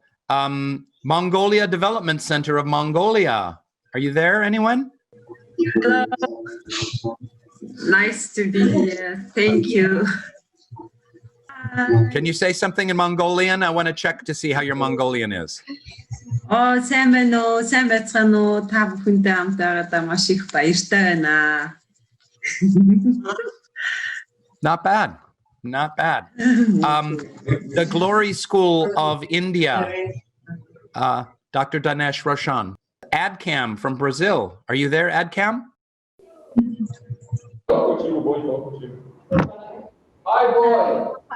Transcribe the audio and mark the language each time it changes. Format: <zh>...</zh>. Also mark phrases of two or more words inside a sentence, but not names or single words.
<en>Mongolia Development Center of Mongolia. Are you there, anyone? Hello. Nice to be here. Thank you. Can you say something in Mongolian? I want to check to see how your Mongolian is.</en> <mn>сайн байна уу? Сайн байцгаана уу? Та бүхэнтэй хамт байгаадаа маш их баяртай байна.</mn> <en>Not bad. Not bad. The Glory School of India, Dr. Dinesh Roshan. AdCam from Brazil. Are you there, AdCam? Hi, boy.</en>